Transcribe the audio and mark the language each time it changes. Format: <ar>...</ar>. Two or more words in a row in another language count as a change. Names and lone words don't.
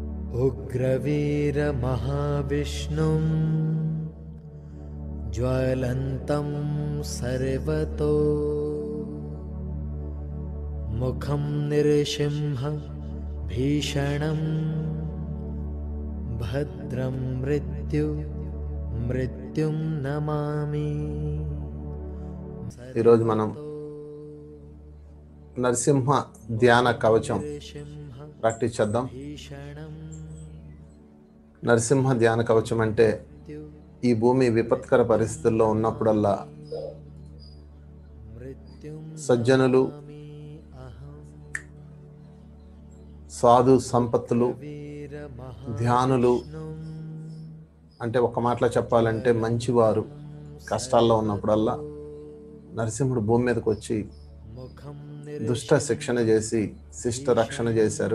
<sa>उग्रवीरमहाविष्णुं ज्वलन्तं सर्वतो मुखं नृसिंह भीषणं भद्रं मृत्युं नमामि।</sa> <te>ఈరోజు మనం నరసింహ ధ్యాన కవచం ప్రాక్టీస్ చేద్దాం. నరసింహ ధ్యాన కవచం అంటే ఈ భూమి విపత్కర పరిస్థితుల్లో ఉన్నప్పుడల్లా సజ్జనులు, సాధు సంపత్తులు, ధ్యానులు అంటే ఒక మాటలో చెప్పాలంటే మంచివారు కష్టాల్లో ఉన్నప్పుడల్లా నరసింహుడు భూమి మీదకి వచ్చి దుష్ట శిక్షణ చేసి శిష్ట రక్షణ చేశారు.</te>